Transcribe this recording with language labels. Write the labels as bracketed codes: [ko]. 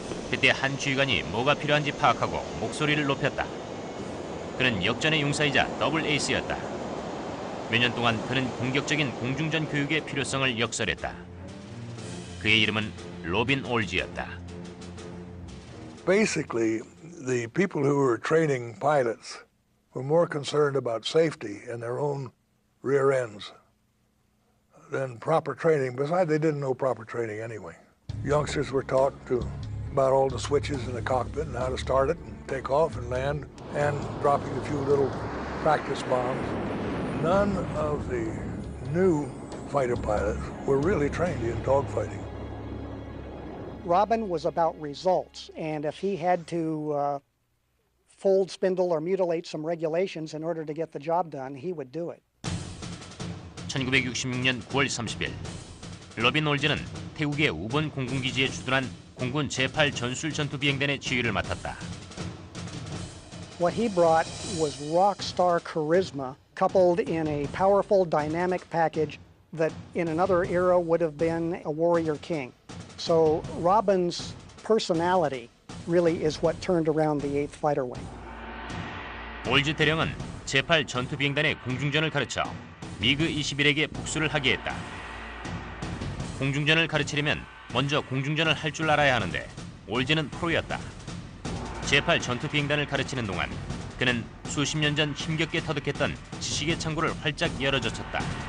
[ko] 그때 한 지휘관이 뭐가 필요한지 파악하고 목소리를 높였다. 그는 역전의 용사이자 더블 에이스였다. 몇 년 동안 그는 공격적인 공중전 교육의 필요성을 역설했다. 그의 이름은 로빈 올즈였다. [en] Basically, the people who were training pilots were more concerned about safety and their own rear ends than proper training. Besides, they didn't know proper training anyway. Youngsters were taught about all the switches in the cockpit and how to start it and take off and land and dropping a few little practice bombs. None of the new fighter pilots were really trained in dogfighting. Robin was about results, and if he had to fold, spindle, or mutilate some regulations in order to get the job done, he would do it. [ko] 1966년 9월 30일 로빈 올즈는 태국의 우본 공군기지에 주둔한 공군 제8 전술 전투비행단의 지휘를 맡았다. [en] What he brought was rock star charisma coupled in a powerful dynamic package that in another era would have been a warrior king. So Robin's personality really is what turned around the 8th Fighter Wing. [ko] 올즈 대령은 제8 전투비행단의 공중전을 가르쳐 미그 21에게 복수를 하게 했다. 공중전을 가르치려면 먼저 공중전을 할 줄 알아야 하는데 올즈는 프로였다. 제8 전투비행단을 가르치는 동안 그는 수십 년 전 힘겹게 터득했던 지식의 창구를 활짝 열어젖혔다.